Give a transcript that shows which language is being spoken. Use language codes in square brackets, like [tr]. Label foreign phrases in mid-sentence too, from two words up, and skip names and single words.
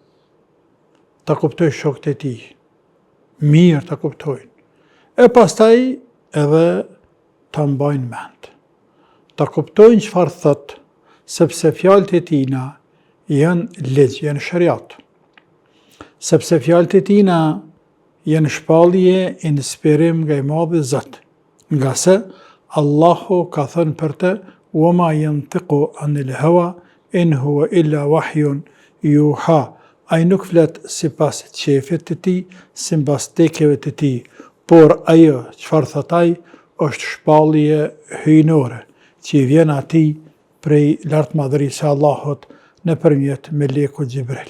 [sq] ta kuptoj shokët e tij, mirë ta kuptojnë, e pastaj edhe ta mbajnë mend, ta kuptojnë çfarë thot, sepse fjalët e tina janë ligj, janë shariat. Sepse fjalët e tina janë shpallje, inspirim nga i madhi Zot. Nga se Allahu ka thënë për të: [ar] "وما ينطق عن الهوى إن هو إلا وحي يوحى." [sq] Ai nuk flet sipas qefit të tij, sipas tekeve të tij, por ajo çfarë thot ai është shpallje hyjnore që vjen atij prej lartmadhërisë së Allahut nëpërmjet melekut Xhibril.